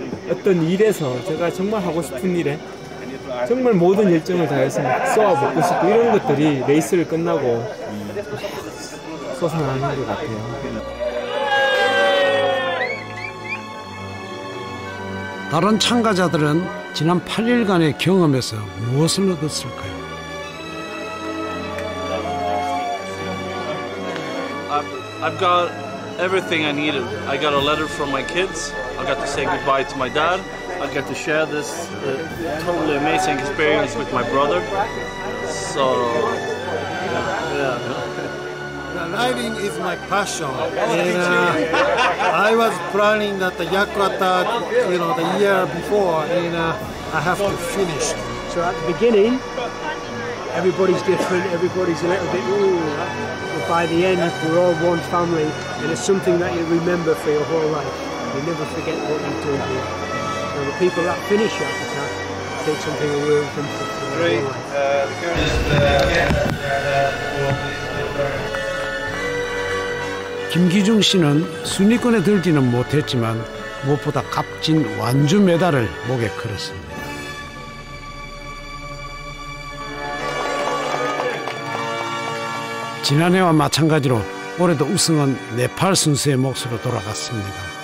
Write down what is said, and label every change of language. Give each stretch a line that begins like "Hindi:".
Korean: 어떤 일에서 제가 정말 하고 싶은 일에 정말 모든 열정을 다해서 쏘아붓고 싶고 이런 것들이 레이스를 끝나고 솟아나는 것 같아요. 다른 참가자들은 지난 8일간의 경험에서 무엇을 얻었을까요?
English: I've got everything I needed. I got a letter from my kids. I got to say goodbye to my dad. I got to share this totally amazing experience with my brother. So, yeah. Riding is my passion, and I was planning that the Yakuata, the year before, and I have to finish. So at the beginning, everybody's different. Everybody's a little bit ooh, but by the end, we're all one family, and it's something that you remember for your whole life. You never forget what you've done here. So the people that finish Yakuata take something away with them for their whole life.
Korean: 김기중 씨는 순위권에 들지는 못했지만 무엇보다 값진 완주 메달을 목에 걸었습니다. 지난해와 마찬가지로 올해도 우승은 네팔 선수의 몫으로 돌아갔습니다.